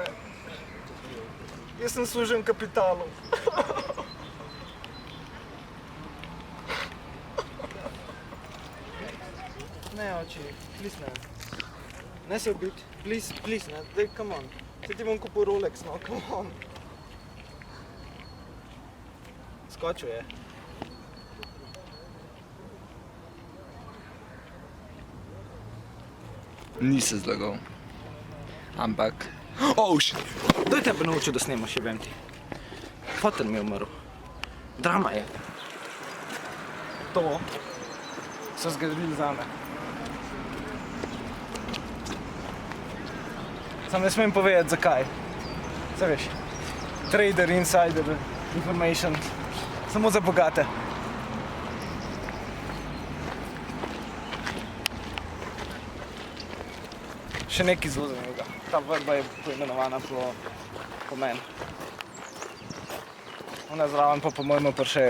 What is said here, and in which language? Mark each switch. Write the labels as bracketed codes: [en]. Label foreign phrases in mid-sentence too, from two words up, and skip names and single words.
[sl] Jaz sem služen kapitalu. ne, oči, please ne. Ne se ubiti, please ne, daj, [en] come on. [sl] Se ti bom kupil Rolex, no, [en] come on. [sl] Skočil je. Ni se zlagal. Ampak... [en] Oh, shit! [sl] Kdo je tebe naučil, da snemaš, jebem ti? Foter mi je umrl. Drama je. To so zgradili zame. Sam ne smem povedati, zakaj. Saj veš, [en] trader, insider, information. [sl] Samo za bogate. Še nekaj zelo zanimivega. Ta vrba je poimenovana po meni. Ona zraven pa po mojemu pršeju.